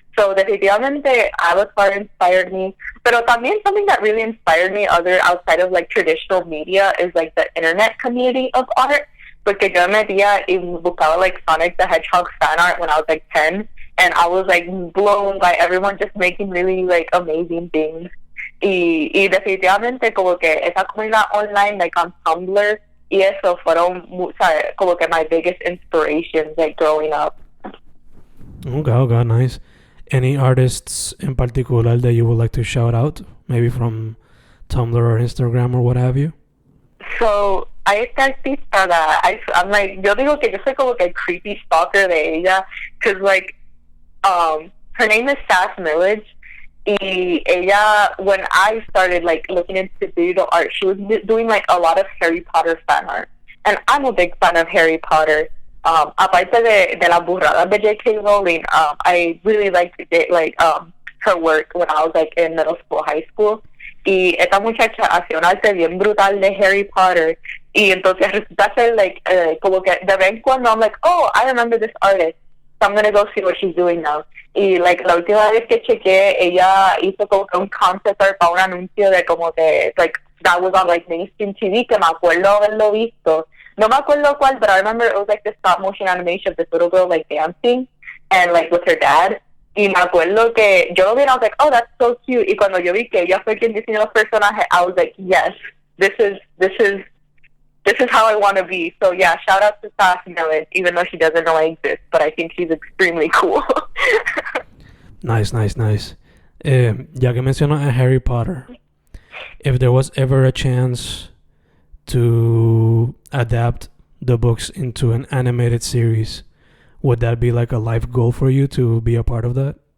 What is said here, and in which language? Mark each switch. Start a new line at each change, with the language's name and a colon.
English: So definitivamente Avatar inspired me.
Spanish: Pero también
English: something that really inspired me other outside of like traditional media is like the internet community of art.
Spanish: Porque yo me metía y buscaba like Sonic the Hedgehog fan art
English: when I was like 10. And I was like blown by everyone just making really like amazing things.
Spanish: Y definitivamente como que esa comunidad online like on Tumblr y eso fueron, ¿sabes? Como que
English: my biggest inspirations like growing up. Okay, nice. Any artists in particular that you would like to shout out? Maybe from Tumblr or Instagram or what have you?
Spanish: So, hay esta artista
English: that I'm like,
Spanish: yo digo que yo soy como que el creepy stalker de ella,
English: because like, her name is
Spanish: Sass Millage. Y ella,
English: when I started like looking into digital art, she was doing like a lot of Harry Potter fan art, and I'm a big fan of Harry Potter.
Spanish: Aparte de las burradas de J.K.
English: Rowling, I really liked her work when I was like in middle school, high school.
Spanish: Y esta muchacha hacía un arte bien brutal de Harry Potter. Y entonces resulta ser like como que de vez en cuando
English: I'm like, oh, I remember this artist, so I'm gonna go see what she's doing now.
Spanish: Y like la última vez que chequeé, ella hizo como que un concept art para un anuncio de como que
English: like that was on like mainstream TV,
Spanish: que me acuerdo haberlo visto. No me acuerdo cuál,
English: but I remember it was like the stop motion animation of this little girl like dancing and like with her dad.
Spanish: Y me acuerdo que yo lo vi
English: and I was like, oh, that's so cute. Y cuando yo vi que ella fue quien diseñó los personajes, I was like, yes, this is how I want to be. So yeah, shout out to Sass Millage, even though she doesn't know I exist, but I think she's extremely cool. Nice.
Spanish: Ya que mencionas a
English: Harry Potter, if there was ever a chance to adapt the books into an animated series, would that be like a life goal for you to be a part of that?